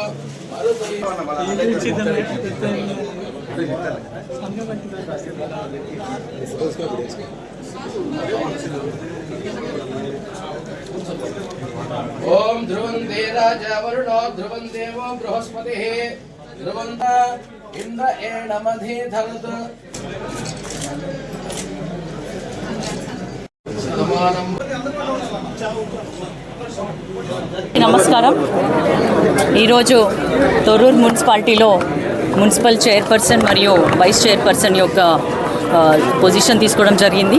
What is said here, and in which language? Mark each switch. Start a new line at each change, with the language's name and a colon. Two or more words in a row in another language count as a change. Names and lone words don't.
Sanskrit: ओम ध्रुवन्ते राजा वरुणो ध्रुवं देवो बृहस्पतिः ध्रुवन्त इंद्र एणमधि धरत
Telugu: నమస్కారం. ఈరోజు తొర్రూరు మున్సిపాలిటీలో
English: municipal chairperson
Telugu: మరియు
English: vice chairperson
Telugu: యొక్క పొజిషన్ తీసుకోవడం జరిగింది.